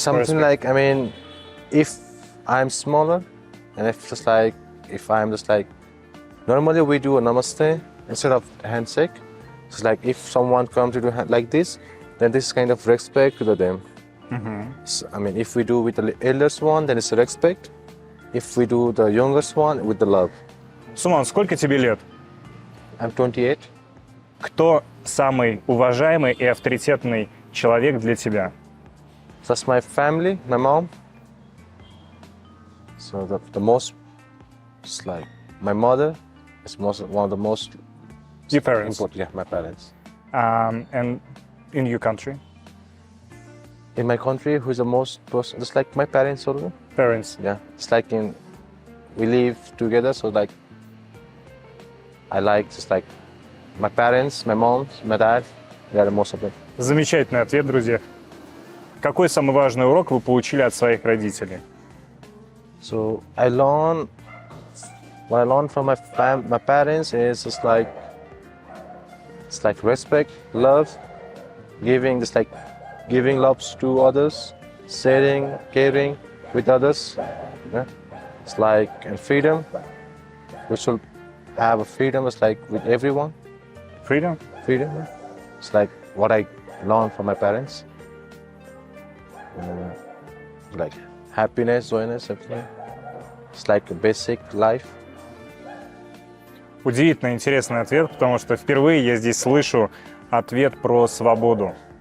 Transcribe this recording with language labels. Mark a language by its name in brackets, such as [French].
[English] something like, I mean, if I'm smaller, and if I'm just like, normally we do a namaste instead of handshake. It's like if someone comes to do like this, then this is kind of respect to them. So, I mean, if we do with the eldest one, then it's respect. If we do the youngest one, with the love. [Russian] Суман, сколько тебе лет? [English] I'm 28. [Russian] Кто самый уважаемый и авторитетный человек для тебя? [English] That's my family, my mom. So the most, it's like my mother is one of the most Your parents? important. Yeah, my parents. And in your country? In my country, who's the most person? Just like my parents also. Parents. Yeah, it's like we live together, so like I like just like my parents, my mom, my dad. They are the most of them. [Russian] Замечательный ответ, друзья. Какой самый важный урок вы получили от своих родителей? [English] So what I learned from my parents is just like it's like respect, love, giving, just like giving love to others, sharing, caring with others. Yeah? It's like and freedom. We should have a freedom. It's like with everyone. Freedom? Freedom. Yeah? It's like what I learned from my parents. Like happiness, joyness, everything. It's like a basic life. [Russian] Удивительно интересный ответ, потому что впервые я здесь слышу ответ про свободу.